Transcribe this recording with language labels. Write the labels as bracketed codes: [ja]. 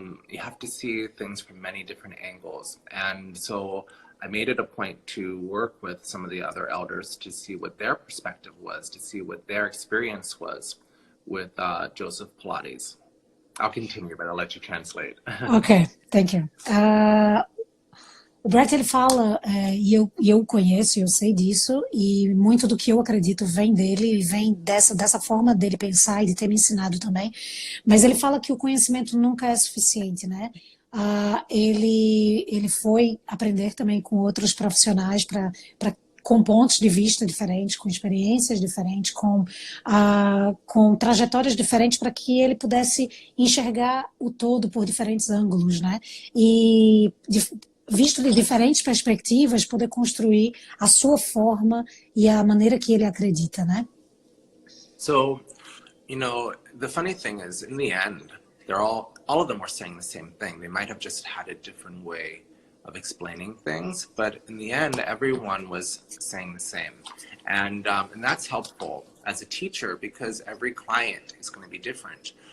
[en] You have to see things from many different angles, and so I made it a point to work with some of the other elders to see what their perspective was, to see what their experience was with Joseph Pilates. I'll continue, but I'll let you translate. Ok, thank you. [pt] O Brett, ele fala, e eu conheço, eu sei disso, e muito do que eu acredito vem dele, e vem dessa forma dele pensar e de ter me ensinado também, mas ele fala que o conhecimento nunca é suficiente, né? Ele foi aprender também com outros profissionais com pontos de vista diferentes, com experiências diferentes, com trajetórias diferentes para que ele pudesse enxergar o todo por diferentes ângulos, né? E visto de diferentes perspectivas, poder construir a sua forma e a maneira que ele acredita, né? [en] So, the funny thing is, in the end, they're all of them were saying the same thing. They might have just had a different way of explaining things, but in the end, everyone was saying the same. And that's helpful as a teacher because every client is going to be different.